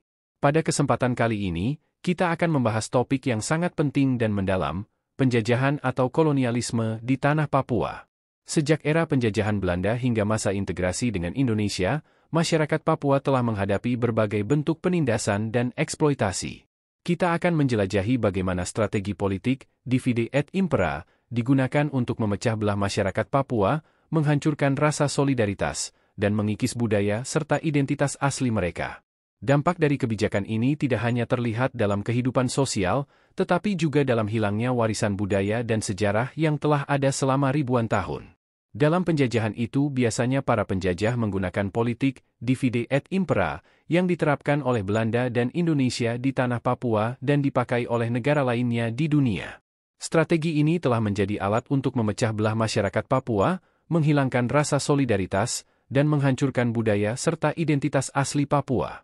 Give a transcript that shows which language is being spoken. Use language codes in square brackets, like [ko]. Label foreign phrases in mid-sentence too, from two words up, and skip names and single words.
[id] Pada kesempatan kali ini, kita akan membahas topik yang sangat penting dan mendalam, penjajahan atau kolonialisme di tanah Papua. Sejak era penjajahan Belanda hingga masa integrasi dengan Indonesia, masyarakat Papua telah menghadapi berbagai bentuk penindasan dan eksploitasi. Kita akan menjelajahi bagaimana strategi politik, [la] divide et impera, [id] digunakan untuk memecah belah masyarakat Papua, menghancurkan rasa solidaritas, dan mengikis budaya serta identitas asli mereka. Dampak dari kebijakan ini tidak hanya terlihat dalam kehidupan sosial, tetapi juga dalam hilangnya warisan budaya dan sejarah yang telah ada selama ribuan tahun. Dalam penjajahan itu biasanya para penjajah menggunakan politik, [la] divide et impera, [id] yang diterapkan oleh Belanda dan Indonesia di tanah Papua dan dipakai oleh negara lainnya di dunia. Strategi ini telah menjadi alat untuk memecah belah masyarakat Papua, menghilangkan rasa solidaritas, dan menghancurkan budaya serta identitas asli Papua.